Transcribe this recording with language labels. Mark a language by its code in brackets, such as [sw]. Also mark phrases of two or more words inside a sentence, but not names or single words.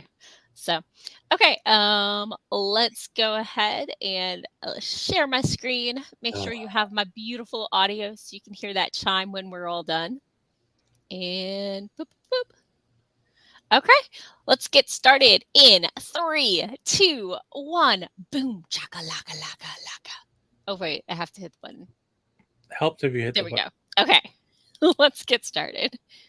[en] So, okay, let's go ahead and share my screen. Make sure you have my beautiful audio so you can hear that chime when we're all done. And boop, boop. Okay, let's get started in 3, 2, 1. Boom, chaka laka laka laka. Oh wait, I have to hit the button. Helped if you hit There the we button. go. Okay, let's get started.